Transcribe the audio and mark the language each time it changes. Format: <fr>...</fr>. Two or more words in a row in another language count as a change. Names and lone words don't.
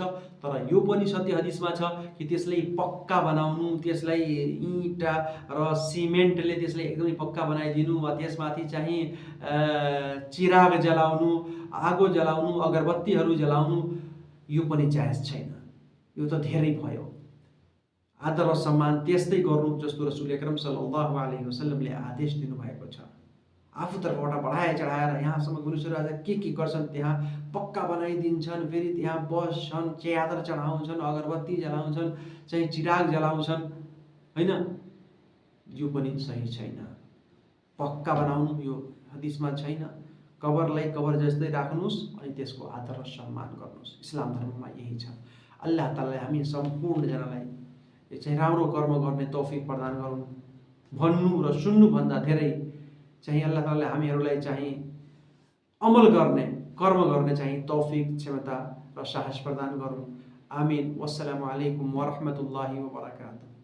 <ne>तर यो पनि सत्य हदिसमा छ कि त्यसलाई पक्का बनाउनु, त्यसलाई इँटा र सिमेन्टले त्यसलाई एकदमै पक्का बनाइदिनु वा त्यसमाथि चाहिँ चिराग जलाउनु, आगो जलाउनु, अगरबत्तीहरू जलाउनु यो पनि जायज छैन। यो त धेरै भयो। आदर र सम्मान त्यस्तै गर्नु जस्तो रसूल अकरम</ne> <ar>صلى الله عليه وسلم</ar> <ne>आदेश दिनुभएको छ। आफू तर्फबाट बढाए चढाएर यहाँसम्म मनुष्यहरू आज के गर्छन्, त्यहाँ पक्का बनाइदिन्छन्, फेरि त्यहाँ बस्छन्, च्यादर चढाउँछन्, अगरबत्ती जलाउँछन्, चाहिँ चिराग जलाउँछन्, होइन? यो पनि सही छैन। पक्का बनाउनु यो हदिसमा छैन। कबरलाई कबर जस्तै राख्नुहोस् अनि त्यसको आदर र सम्मान गर्नुहोस्। इस्लाम धर्ममा यही छ।</ne> <ar>الله تعالى</ar> <ne>हामी सम्पूर्णजनालाई चाहिँ राम्रो कर्म गर्ने तौफिक प्रदान गरून्। भन्नु र सुन्नुभन्दा धेरै चाहिँ</ne> <ar>الله تعالى</ar> <ne>हामीहरूलाई चाहिँ अमल गर्ने, कर्म गर्ने चाहिँ तौफिक, क्षमता र साहस प्रदान गरून्। आमीन।</ne> <ar>والسلام عليكم ورحمة الله وبركاته.</ar>